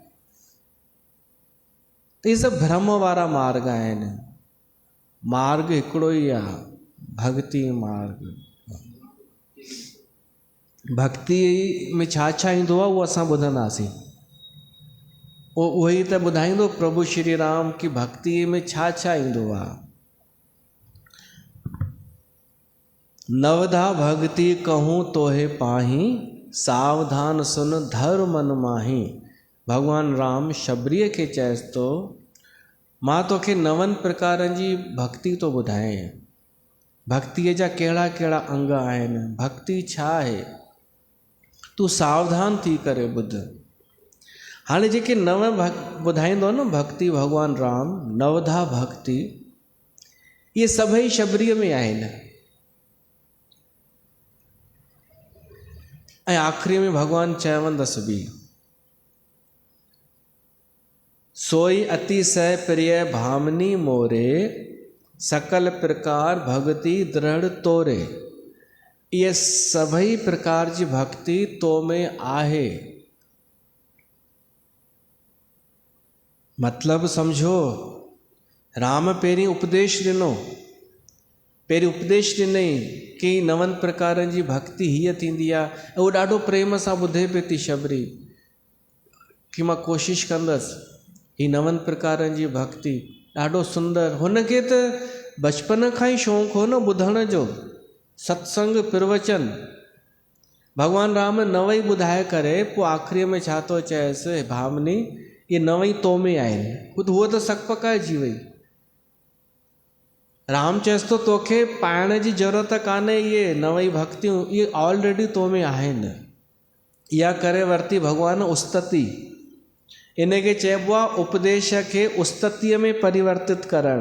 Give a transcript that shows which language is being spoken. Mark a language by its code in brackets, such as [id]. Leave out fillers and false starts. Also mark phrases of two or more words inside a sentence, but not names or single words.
[sd] त इहे सभु भ्रम वारा मार्ग आहिनि। मार्ग हिकिड़ो ई आहे, भक्ति मार्ग। भक्ति में छा छा ईंदो आहे उहो असां ॿुधंदासीं। उहो ई त ॿुधाईंदो प्रभु श्री राम कि भक्ति में छा छा ईंदो आहे। [awa] नवधा भक्ति कहूँ तोहे पाही, सावधान सुन धर मन माही। [sd] भगवान राम शबरीअ खे चएसि थो मां तोखे 9 प्रकारनि जी भक्ति थो ॿुधायां। भक्तिअ जा कहिड़ा कहिड़ा अंग आहिनि, भक्ति छा आहे, तूं सावधान थी करे ॿुध। हाणे जेके 9 ॿुधाईंदो न भक्ति भगवान राम, 9धा भक्ति, इहे सभई शबरीअ में आहिनि। ऐं आख़िरी में भगवान चवंदसि बि, [awa] सोई अतिशय प्रिय भामनी मोरे, सकल प्रकार भक्ति दृढ़ तोरे। [sd] ये सभई प्रकार जी भक्ति तो में आहे। मतलब समझो, राम पहिरीं उपदेश ॾिनो, पहिरीं उपदेश ॾिनई कि 9 प्रकारनि जी भक्ति हीअ थींदी आहे, ऐं उहो ॾाढो प्रेम सां ॿुधे पई थी शबरी कि मां कोशिशि कंदसि ही 9 प्रकारनि जी भक्ति। ॾाढो सुंदर, हुनखे त बचपन खां ई शौक़ु हो न ॿुधण जो, सत्संग प्रवचन। भगवान राम 9 ई ॿुधाए करे पोइ आख़िरीअ में छा थो चएसि, भामनी ये 9 ई तो में आहिनि। हूअ त सक पकाइजी वई। राम चएसि थो तोखे पाइण जी ज़रूरत कान्हे, इहे 9 ई भक्तियूं इहे ऑलरेडी तो में आहिनि। इहा करे वरिती भगवान उस्तति। इनखे चइबो आहे उपदेश खे उस्ततीअ में परिवर्तित करणु।